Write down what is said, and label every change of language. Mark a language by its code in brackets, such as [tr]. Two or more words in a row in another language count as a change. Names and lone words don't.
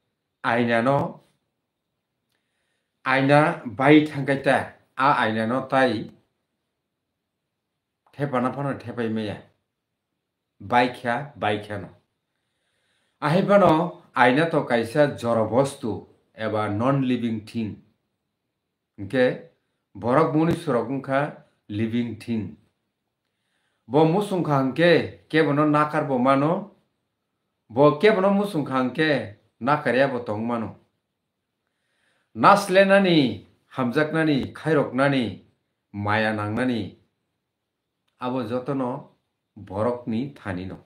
[trp] aina bai thangkaita a aina no tai thepana phano thepai maya baikha no ahibano aina to kaisa jora bostu eba [en] non living thing [trp] hingke borok muni surok wngkha [en] living thing [trp] bo musungkha hingke kebono nakar bo mano bo kebono musungkha hingke nakarya bo tongmano naslenani hamjaknani khairoknani maya nangnani abo jotono borokni thani no.